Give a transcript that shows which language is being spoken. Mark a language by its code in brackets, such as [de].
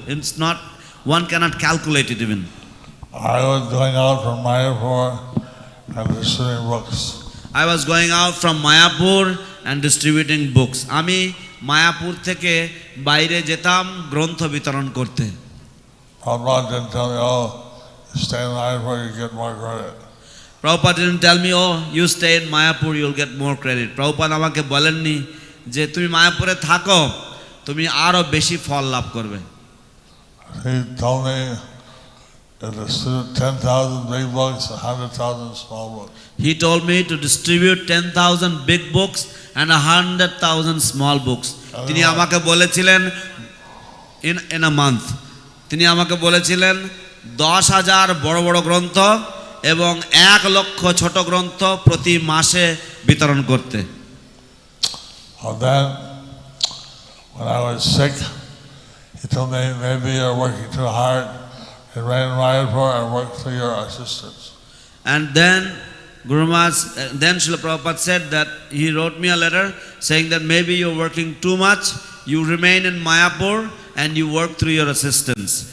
[en] It's not, one cannot calculate it even. I was going out from Mayapur and distributing books. I was going out from Mayapur and distributing books. [bn] আমি মায়াপুর থেকে বাইরে যেতাম গ্রন্থ বিতরণ করতে। [en] Prabhupada didn't tell me, oh, you stay in Mayapur, you get more credit. Prabhupada didn't tell me, oh, you stay in Mayapur, you'll get more credit. [bn] Prabhupada আমাকে বলেননি যে তুমি মায়াপুরে থাকো তুমি আরো বেশি ফল লাভ করবে। [en] He told me to distribute 10,000 big books, 100,000 small books. He told me to distribute 10,000 big books and 100,000 small books. [bn] তিনি আমাকে বলেছিলেন [en] in a month. [bn] তিনি আমাকে বলেছিলেন 10,000 বড় বড় গ্রন্থ এবং 1 লক্ষ ছোট গ্রন্থ প্রতি মাসে বিতরণ করতে। [en] And then when I was sick, he told me maybe you're working too hard in Mayapur and work for your assistants. And then Guru Maharaj, then Srila Prabhupada said that he wrote me a letter saying that maybe you're working too much, you remain in Mayapur and you work through your assistants.